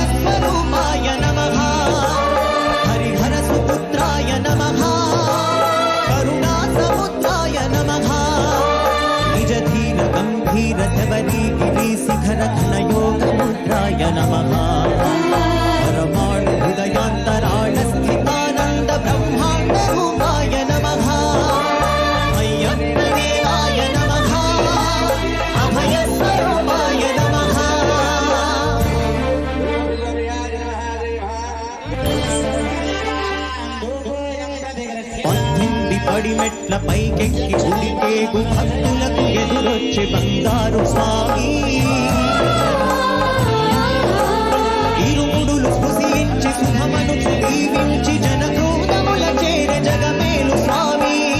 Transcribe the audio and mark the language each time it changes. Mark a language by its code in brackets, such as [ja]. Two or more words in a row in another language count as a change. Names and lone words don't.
[sa] स्वरूपाय नमः हरिहर सुपुत्राय नमः करुणा समुद्राय नमः निज धीर गंभीर शबरी शिखर घनयोग मुद्राय नमः परमाणु हृदयांतराळ स्थितानंद ब्रह्मांड रूपाय नमः अय्यप्प देवाय नमः अभय स्वरूपाय नमः [te] పడిమెట్ల పైకెక్కి గుడికేగు భక్తులకు ఎదురొచ్చి బంగారు స్వామి ఇరుముడులు స్పృశించి శుభమను దీవించి జనక్రోధముల చేర జగమేలు స్వామి